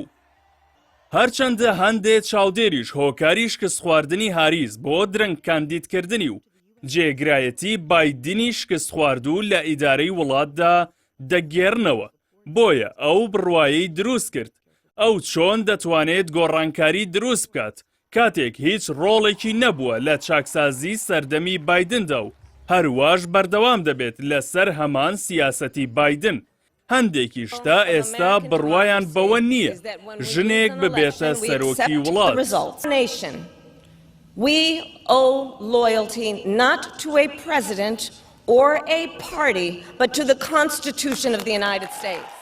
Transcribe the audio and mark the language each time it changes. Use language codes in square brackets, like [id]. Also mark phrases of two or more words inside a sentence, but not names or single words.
[ckb] هەرچەندە هەندێک چاودێریش هۆکاری شکست خواردنی هاریس بۆ درەنگ کاندیدکردنی و جێگرایەتی بایدنی شکست خواردوو لە ئیدارەی وڵاتدا دەگێڕنەوە، بۆیە ئەو بڕوایی دروست کرد ئەو چۆن دەتوانێت گۆڕانکاری دروست بکات کاتێک هیچ ڕۆڵێکی نەبووە لە چاکسازی سەردەمی بایدندا و هەروەش بەردەوام دەبێت لەسەر هەمان سیاسەتی بایدن. هەندێکی شتا ئێستا بڕوایان بەوە نییە ژنێک ببێتە سەرۆکی وڵات. [en] We owe loyalty not to a president or a party, but to the Constitution of the United States.